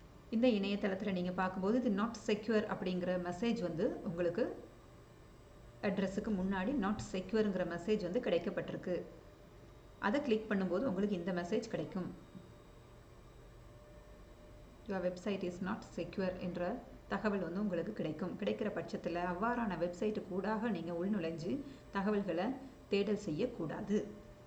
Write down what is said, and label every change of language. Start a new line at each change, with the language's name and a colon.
Tamil: இந்த இணையதளத்தில் நீங்கள் பார்க்கும்போது இது நாட் செக்யூர் அப்படிங்கிற மெசேஜ் உங்களுக்கு அட்ரஸுக்கு முன்னாடி நாட் செக்யூருங்கிற மெசேஜ் கிடைக்கப்பட்டிருக்கு. அதை கிளிக் பண்ணும்போது உங்களுக்கு இந்த மெசேஜ் கிடைக்கும்.
English: Your website is not secure
Tamil: என்ற தகவல் உங்களுக்கு கிடைக்கும். கிடைக்கிற பட்சத்தில் அவ்வாறான வெப்சைட்டு கூடாக நீங்கள் உள்நுழைஞ்சு தகவல்களை தேடல் செய்யக்கூடாது.